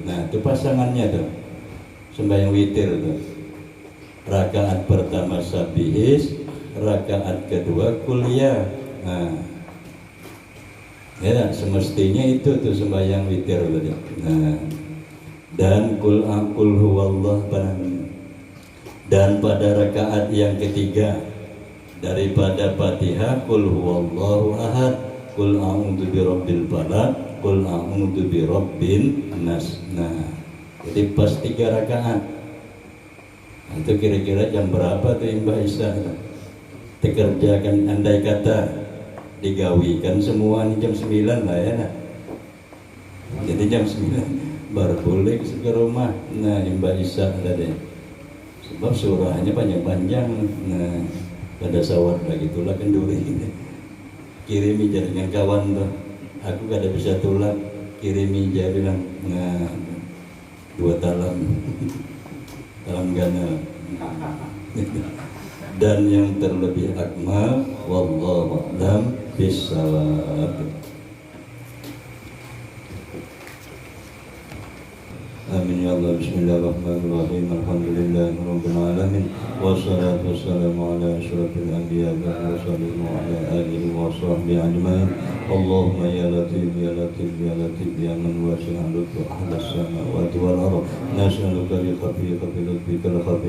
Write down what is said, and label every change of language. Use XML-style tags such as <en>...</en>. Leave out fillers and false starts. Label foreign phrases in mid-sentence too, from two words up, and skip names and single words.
<bjn>Nah, itu pasangannya tuh. Sembahyang witir itu rakaat pertama sabihis, rakaat kedua kuliah. Nah, ya semestinya itu tuh sembahyang witir tadi. Nah, dan</bjn> <ar>قل هو الله,</ar> <bjn>dan pada rakaat yang ketiga daripada Fatihah</bjn> <ar>قل هو الله أحد قل أعوذ برب الفلق قل أعوذ برب الناس.</ar> <bjn>Nah, jadi pas 3 rakaat. Nah, itu kira-kira jam berapa tuh imbah isya? Dikerjakan, andai kata digawikan semua ini jam 9 lah ya. Nah. Jadi jam 9 baru boleh ke rumah. Nah, imbah isya tadi. Sebab surahnya panjang-panjang. Nah, pada sawat lagi tulah kenduri. Kirimi jaringan kawan tuh. Aku kada bisa tulang. Kirimi dia bilang, nah 2 talam gana. Dan yang terlebih akmal</bjn> <ar>والله أعلم بالصواب. آمين يا الله. بسم الله الرحمن الرحيم الحمد لله رب العالمين. والصلاة والسلام على أشرف الأنبياء والمرسلين وعلى آله وصحبه أجمعين. اللهم يا لطيف يا لطيف يا لطيف يا من واسع لطف أهل السماوات والأرض، نسألك بخفيف لطفك الخفي</ar>